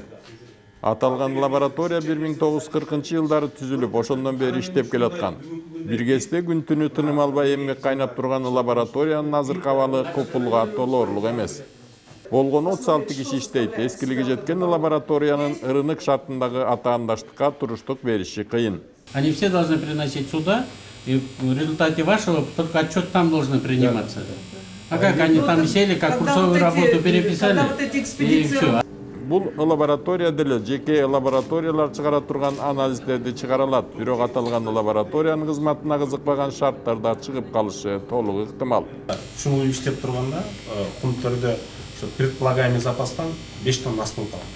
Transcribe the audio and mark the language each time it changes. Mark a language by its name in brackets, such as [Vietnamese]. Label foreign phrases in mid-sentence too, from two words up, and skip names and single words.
[Kyrgyz] Аталган лаборатория 1940-жылдары түзүлүп, ошондон бери иштеп келаткан. Бир кезде күн түнү тыным албай эмгек кайнап турган лабораториянын азыркы абалы купулга толоорлук эмес. Болгону 36 киши иштейт. Эскилиги жеткен лабораториянын рынок шартындагы атаандаштыкка туруштук бериши кыйын. [Russian] Они все должны приносить сюда. И в результате вашего только отчет там должен приниматься. А как они там сели, как курсовую работу переписали, и все. [Kyrgyz] Бул лаборатория деле жеке лабораториялар чыгара турган анализдерди чыгара алат. Бирок аталган лабораториянын кызматына кызыкпаган шарттарда чыгып калышы толук ыктымал. Ушул иштеп турганда Кумтөрдө предполагаемый запастан 5 тонна ас болуп калды.